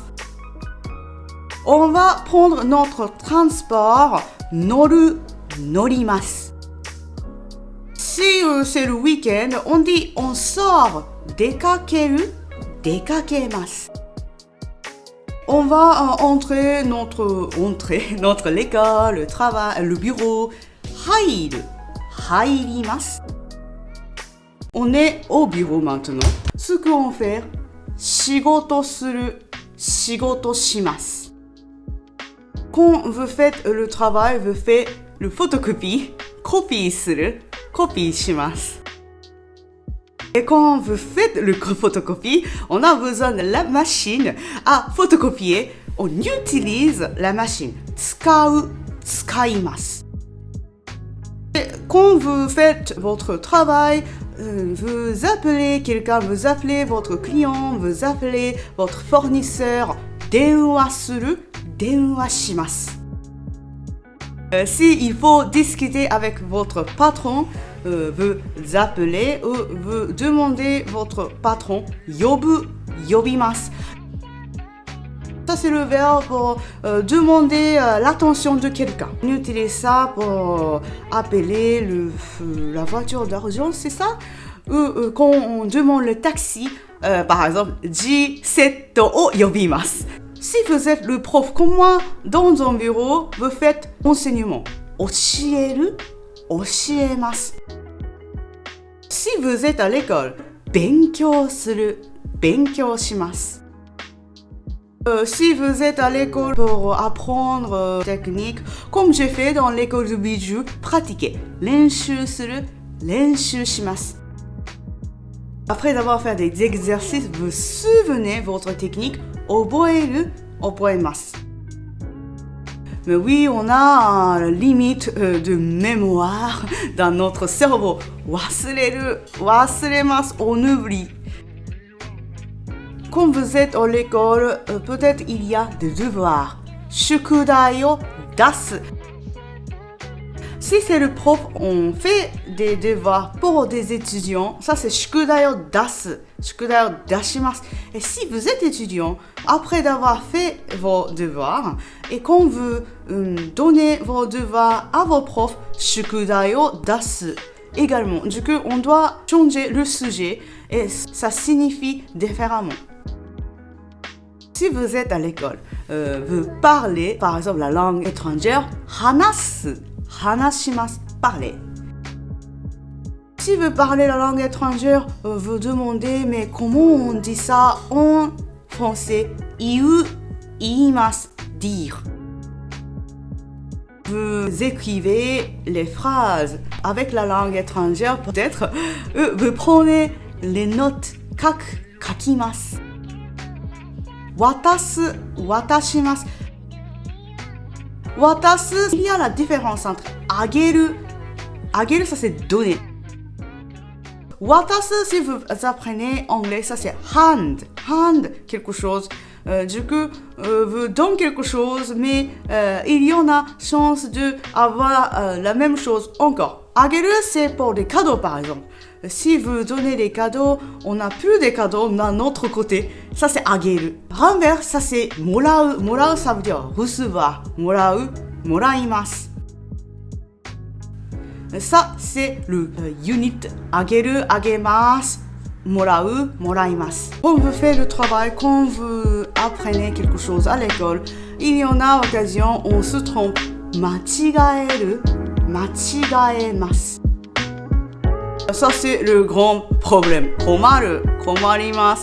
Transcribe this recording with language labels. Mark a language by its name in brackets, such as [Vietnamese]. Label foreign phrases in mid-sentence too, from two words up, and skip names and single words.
[French] On va prendre notre transport, [Japanese] 乗る, 乗ります. [French] Si c'est le week-end, on dit on sort, [Japanese] 出かける, 出かけます. [French] On va entrer notre l'école, le travail, le bureau. [Japanese] Hairu, 入ります. [French] On est au bureau maintenant. Ce qu'on fait, [Japanese] 仕事する, 仕事します. [French] Quand vous faites le travail, vous faites le photocopie, [Japanese] コピーする, コピーします. [French] Et quand vous faites le photocopie, on a besoin de la machine à photocopier. On utilise la machine. [Japanese] 使う, 使います. [French] Et quand vous faites votre travail, vous appelez quelqu'un, vous appelez votre client, vous appelez votre fournisseur. [Japanese] 電話する, 電話します. [French] Si il faut discuter avec votre patron, vous appelez ou vous demandez votre patron. [Japanese] 呼ぶ, 呼びます. [French] Ça c'est le verbe pour demander l'attention de quelqu'un. On utilise ça pour appeler la voiture d'argent, c'est ça? Ou quand on demande le taxi, par exemple, [Japanese] ジセットを呼びます. [French] Si vous êtes le prof comme moi, dans un bureau, vous faites enseignement. [Japanese] 教える, 教えます. [French] Si vous êtes à l'école, [Japanese] 勉強する, 勉強します. [French] Si vous êtes à l'école pour apprendre technique, comme j'ai fait dans l'école de bijou, pratiquez. [Japanese] 練習する, 練習します. [French] Après avoir fait des exercices, vous souvenez votre technique, [Japanese] 覚える, 覚えます. [French] Mais oui, on a une limite de mémoire dans notre cerveau. [Japanese] 忘れる, 忘れます, [French] on oublie. Quand vous êtes à l'école, peut-être il y a des devoirs. [Japanese] 宿題を出す. [French] Si c'est le prof, on fait des devoirs pour des étudiants. Ça c'est [Japanese] 宿題を出す. 宿題を出します. [French] Et si vous êtes étudiant, après d'avoir fait vos devoirs, et quand vous donnez vos devoirs à vos profs, [Japanese] 宿題を出す. [French] Également, du coup, on doit changer le sujet et ça signifie différemment. Si vous êtes à l'école, vous parlez, par exemple, la langue étrangère, [Japanese] 話す, 話します, [French] parler. Si vous parlez la langue étrangère, vous demandez, mais comment on dit ça en français? [Japanese] 言う, 言います, [French] dire. Vous écrivez les phrases avec la langue étrangère, peut-être. Vous prenez les notes. [Japanese] 書きます. 渡す, 渡します. 渡す, [French] il y a la différence entre あげる. あげる, ça c'est donner. 渡す, si vous apprenez anglais, ça c'est hand. Hand, quelque chose. Du coup, vous donne quelque chose, mais il y en a chance d'avoir la même chose encore. Ageru, c'est pour des cadeaux, par exemple. Si vous donnez des cadeaux, on n'a plus des cadeaux d'un autre côté. Ça, c'est ageru. Renverse, ça, c'est morau. Morau, ça veut dire recevoir. [Japanese] もらう, もらいます. [French] Ça, c'est le unit. [Japanese] あげる, あげます. Morau, moraimasu. [French] Quand vous faites le travail, quand vous apprenez quelque chose à l'école, il y en a occasion, on se trompe. [Japanese] 間違える, 間違えます. [French] Ça, c'est le grand problème. [Japanese] 困る, 困ります.